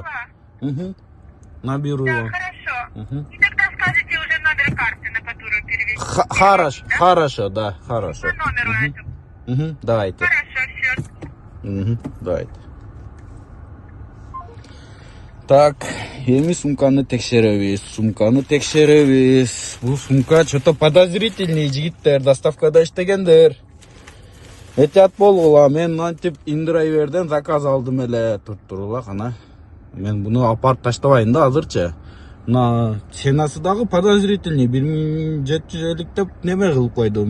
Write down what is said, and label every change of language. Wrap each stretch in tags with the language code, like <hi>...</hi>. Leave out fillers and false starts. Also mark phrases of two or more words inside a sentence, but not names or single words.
<ru>Угу. Наберу Да, вам. хорошо. Угу. И тогда скажете уже номер карты, на которую перевести. Хорошо, да, хорошо. По номеру этому. Давайте. Хорошо, все. Давайте. Так,</ru> <ky>эми сумканы текшеребиз. Бул сумка</ky> <ru>что-то подозрительный</ru> <ky>жигиттер, доставкада иштегендер. Этият болгула, мен мынтип Индирайверден заказ алдым эле. Турула кана. Мен буну апарып таштабайын да азырчы. Мына ценасы дагы подозрительный, 1750 деп неме кылып койдум.</ky>